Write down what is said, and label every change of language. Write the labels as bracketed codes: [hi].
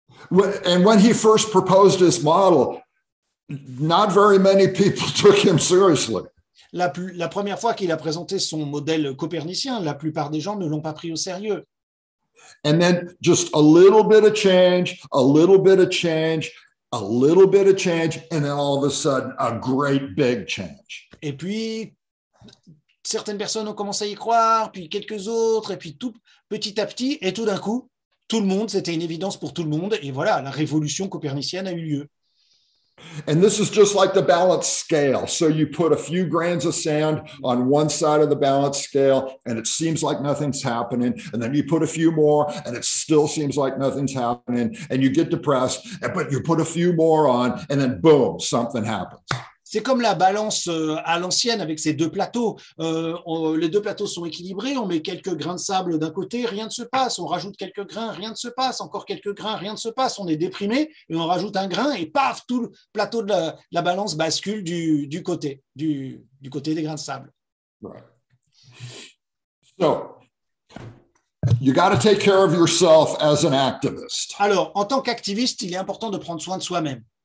[en] And when he first proposed his model, not very many people took him seriously. [fr] La première fois qu'il a présenté son modèle copernicien, la plupart des gens ne l'ont pas pris au sérieux. [en] And then just a little bit of change, a little bit of change, a little bit of change, and then all of a sudden, a great big change. [fr] Et puis, certaines personnes ont commencé à y croire, puis quelques autres, et puis tout petit à petit, et tout d'un coup, tout le monde, c'était une évidence pour tout le monde, et voilà, la révolution copernicienne a eu lieu. [en] And this is just like the balance scale. So you put a few grains of sand on one side of the balance scale, and it seems like nothing's happening. And then you put a few more, and it still seems like nothing's happening. And you get depressed, but you put a few more on, and then boom, something happens. [fr] C'est comme la balance à l'ancienne avec ces deux plateaux. Les deux plateaux sont équilibrés, on met quelques grains de sable d'un côté, rien ne se passe. On rajoute quelques grains, rien ne se passe. Encore quelques grains, rien ne se passe. On est déprimé et on rajoute un grain et paf, tout le plateau de la balance bascule du côté des grains de sable. [en] Right. So, you got to take care of yourself as an activist. [fr] Alors, en tant qu'activiste, il est important de prendre soin de soi-même.